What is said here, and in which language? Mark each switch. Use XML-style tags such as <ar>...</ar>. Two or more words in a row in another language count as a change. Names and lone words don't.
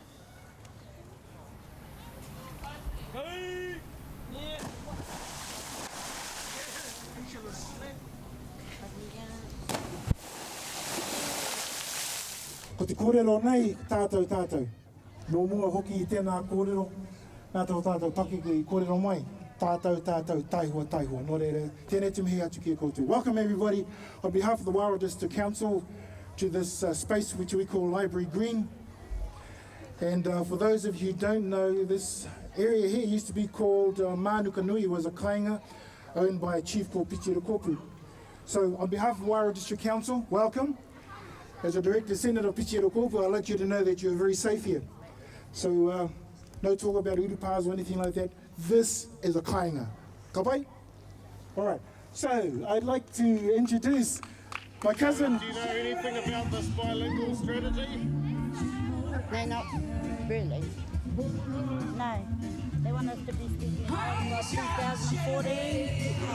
<mi>Ko te kōrero nei, tātou. Nō mua hoki I tēnā kōrero, nā tātou take ki kōrero mai. Tātou, taihoa. Nō reira, tēnei te mihi atu kia koutou.</mi> <en>Welcome everybody, on behalf of the Wairua District Council, to this space which we call Library Green. And for those of you who don't know, this area here used to be called Mānukanui. It was a kāinga owned by a chief called Twr2040. So on behalf of the Wairua District Council, welcome. As a direct descendant of Twr2040, I'd like you to know that you're very safe here. So no talk about urupas or anything like that. This is a kāinga.</en> <mi>Ka pai?</mi> <en>All right. So I'd like to introduce my cousin. Do you know anything about this bilingual strategy? No, not really. No. They want us to be speaking by 2014.</en>